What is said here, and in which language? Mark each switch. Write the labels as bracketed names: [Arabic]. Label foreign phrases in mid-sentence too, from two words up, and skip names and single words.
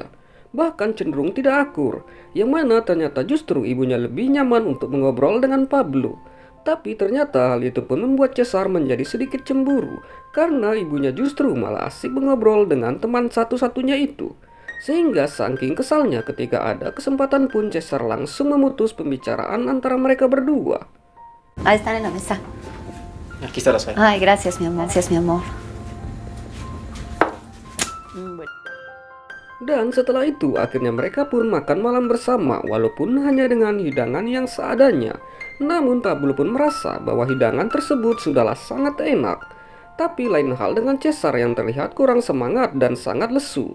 [Indonesian] Bahkan cenderung tidak akur, yang mana ternyata justru ibunya lebih nyaman untuk mengobrol dengan Pablo. Tapi ternyata hal itu pun membuat Caesar menjadi sedikit cemburu, karena ibunya justru malah asik mengobrol dengan teman satu-satunya itu. Sehingga saking kesalnya ketika ada kesempatan pun Caesar langsung memutus pembicaraan antara mereka berdua. [Spanish] Ahí están en la mesa. Aquí está la sal. Ay, gracias, mi amor. Gracias, mi amor. [Indonesian] Dan setelah itu akhirnya mereka pun makan malam bersama walaupun hanya dengan hidangan yang seadanya. Namun Pablo pun merasa bahwa hidangan tersebut sudahlah sangat enak. Tapi lain hal dengan Caesar yang terlihat kurang semangat dan sangat lesu.